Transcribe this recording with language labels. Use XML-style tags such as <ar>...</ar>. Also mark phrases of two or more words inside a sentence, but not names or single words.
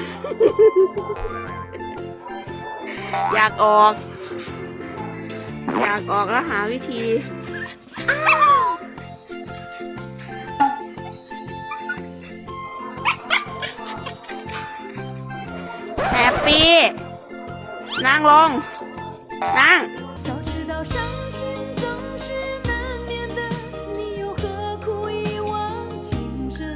<th>อยากออก อยากออกแล้วหาวิธี แฮปปี้ นั่งลง นั่ง</th> <zh>早知道伤心总是难免的，你又何苦一往情深？</zh>